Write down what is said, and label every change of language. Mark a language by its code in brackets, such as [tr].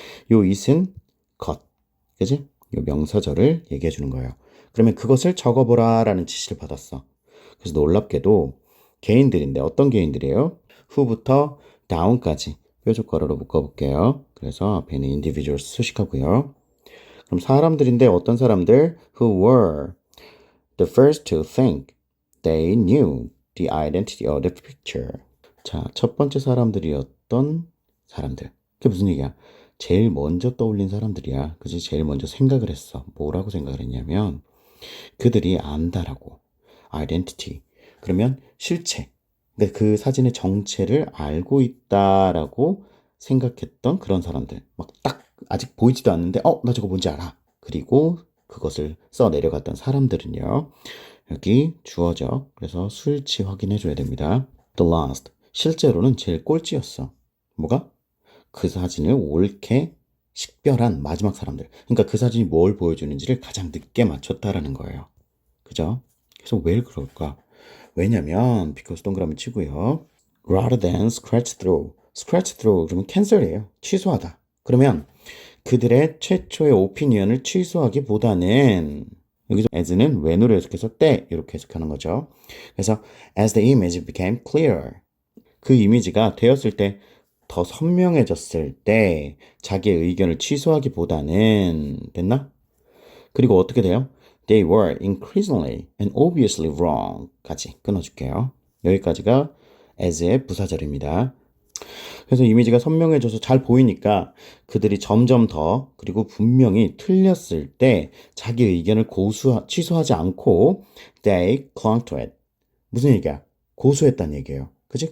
[ko] 요 it은 것, 그치? 요 명사절을 얘기해 주는 거예요. 그러면 그것을 적어보라 라는 지시를 받았어. 그래서 놀랍게도 개인들인데 어떤 개인들이에요? who부터 down까지 뾰족괄호로 묶어볼게요. 그래서 앞에는 individuals 수식하고요. 그럼 사람들인데 어떤 사람들? [en] Who were the first to think they knew the identity of the picture. [ko] 자, 첫 번째 사람들이었던 사람들. 그게 무슨 얘기야? 제일 먼저 떠올린 사람들이야. 그지? 제일 먼저 생각을 했어. 뭐라고 생각을 했냐면 그들이 안다라고. identity. 그러면 실체. 그러니까 그 사진의 정체를 알고 있다라고 생각했던 그런 사람들. 막 딱 아직 보이지도 않는데, 나 저거 뭔지 알아. 그리고 그것을 써 내려갔던 사람들은요. 여기 주어져. 그래서 수일치 확인해 줘야 됩니다. [en] The last. [ko] 실제로는 제일 꼴찌였어. 뭐가? 그 사진을 옳게 식별한 마지막 사람들. 그러니까 그 사진이 뭘 보여주는지를 가장 늦게 맞췄다라는 거예요. 그죠? 그래서 왜 그럴까? 왜냐면 because 동그라미 치고요. [en] rather than scratch through. [ko] scratch through 그러면 캔슬이에요. 취소하다. 그러면 그들의 최초의 오피니언을 취소하기보다는 여기서 as는 when으로 해석해서 때 이렇게 해석하는 거죠. 그래서 [en] as the image became clear. [ko] 그 이미지가 되었을 때 더 선명해졌을 때 자기의 의견을 취소하기보다는 됐나? 그리고 어떻게 돼요? [en] They were increasingly and obviously wrong [ko] 까지 끊어줄게요. 여기까지가 as의 부사절입니다. 그래서 이미지가 선명해져서 잘 보이니까 그들이 점점 더 그리고 분명히 틀렸을 때 자기 의견을 취소하지 않고 [en] they clung to it. [ko] 무슨 얘기야? 고수했다는 얘기예요. 그치?